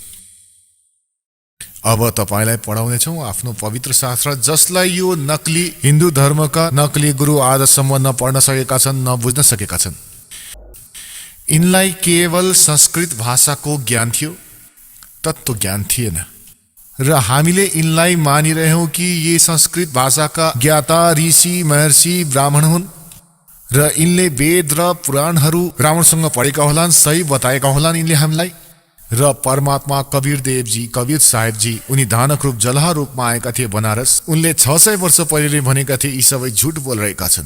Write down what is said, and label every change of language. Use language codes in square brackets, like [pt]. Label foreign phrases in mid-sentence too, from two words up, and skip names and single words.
[ne] अब तपाईलाई पढाउनेछौँ आफ्नो पवित्र शास्त्र, जसलाई यो नकली हिन्दू धर्मका नकली गुरु आजसम्म न पढ्न सकेका छन्, न बुझ्न सकेका छन्। यिनलाई केवल संस्कृत भाषाको ज्ञान थियो, तत्त्व ज्ञान थिएन। र हामीले यिनलाई मानिरहेौँ कि ये संस्कृत भाषाका ज्ञाता ऋषि महर्षि ब्राह्मण हुन् र यिनले वेद र पुराणहरू राम्रोसँग पढेका होलान्, सही बताएका होलान् यिनले हामीलाई। र परमात्मा कवीर देवजी, कवीर साहेबजी, उनी धानक रूप जलहा रूपमा आएका थिए बनारस। उनले 600 वर्ष पहिले भनेका थिए यी सबै झुट बोलिरहेका छन्।